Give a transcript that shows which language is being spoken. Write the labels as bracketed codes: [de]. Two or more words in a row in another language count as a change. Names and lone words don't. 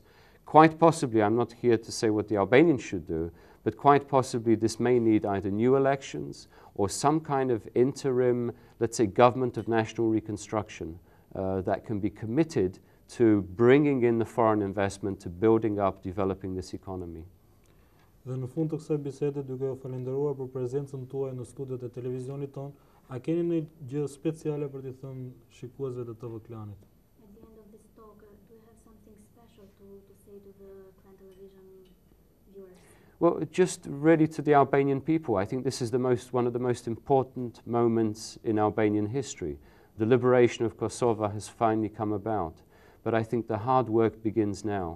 [en] Quite possibly, I'm not here to say what the Albanians should do, but quite possibly this may need either new elections or some kind of interim, let's say, government of national reconstruction that can be committed to bringing in the foreign investment, to building up, developing this economy. [sq] Dhe në fund të kësaj bisede, duke u falenderuar për prezencën tuaj në studiot e televizionit ton, a keni një gjë speciale për t'i thënë shikuesve të TV Klanit? [en] At the end of this talk, do you have something special to say to the Klan television viewers? Well, just really to the Albanian people, I think this is one of the most important moments in Albanian history. The liberation of Kosovo has finally come about, but I think the hard work begins now.